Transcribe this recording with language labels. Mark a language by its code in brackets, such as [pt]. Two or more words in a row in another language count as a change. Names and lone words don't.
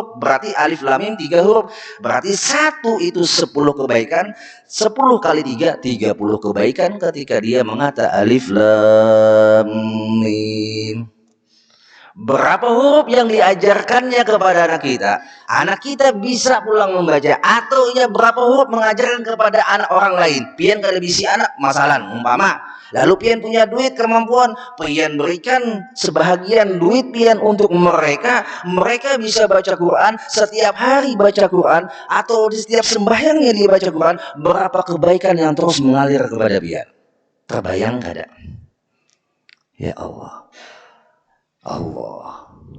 [id] Berarti alif lam mim 3 huruf. Berarti satu itu 10 kebaikan, 10 kali 3 30 kebaikan ketika dia mengata alif lam mim. Berapa huruf yang diajarkannya kepada anak kita? Anak kita bisa pulang membaca. Atau ia berapa huruf mengajarkan kepada anak orang lain? [bjn] Pian kada bisi anak masalah umpama. Lalu pian punya duit kemampuan, pian berikan sebahagian duit pian untuk mereka. [id] Mereka bisa baca Quran setiap hari, baca Quran, atau di setiap sembahyangnya dia baca Quran. [bjn] Berapa kebaikan yang terus mengalir kepada pian? Terbayang kada? Ya Allah. [id] Allah.